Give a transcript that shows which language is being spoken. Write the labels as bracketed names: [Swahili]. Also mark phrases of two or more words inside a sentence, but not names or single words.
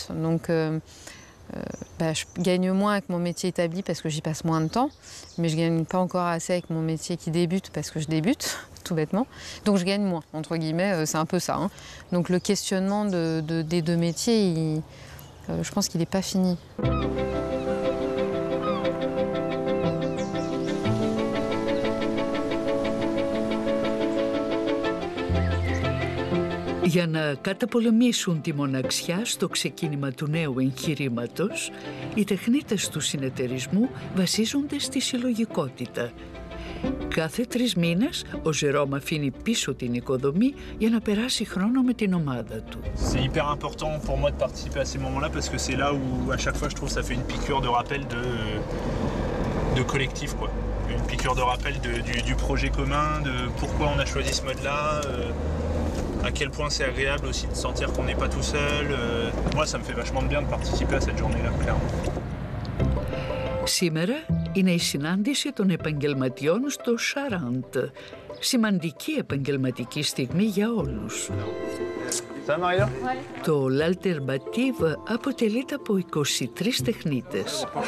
[French] Donc, je gagne moins avec mon métier établi parce que j'y passe moins de temps. Mais je ne gagne pas encore assez avec mon métier qui débute parce que je débute tout bêtement. Donc je gagne moins, entre guillemets, c'est un peu ça. Hein. Donc le questionnement des deux métiers, je pense qu'il n'est pas fini. [Greek] Για να καταπολεμήσουν τη μοναξιά στο ξεκίνημα του νέου εγχειρήματος, οι τεχνίτες του συνεταιρισμού βασίζονται στη συλλογικότητα. Κάθε 3 μήνες, ο Jérôme αφήνει πίσω την οικοδομή για να περάσει χρόνο με την ομάδα του. [French] C'est hyper important pour moi de participer à ces moments-là parce que c'est là où à chaque fois je trouve ça fait une piqûre de rappel de collectif quoi. Une piqûre de rappel du projet commun, de pourquoi on a choisi ce mode-là. À quel point c'est agréable aussi de sentir qu'on n'est pas tout seul. Moi, ça me fait vachement de bien de participer à cette journée-là, clairement. [Greek] Σήμερα είναι η συνάντηση των επαγγελματιών στο Charente. Σημαντική επαγγελματική στιγμή για όλους. Το L'Alternative αποτελείται από 23 τεχνίτες.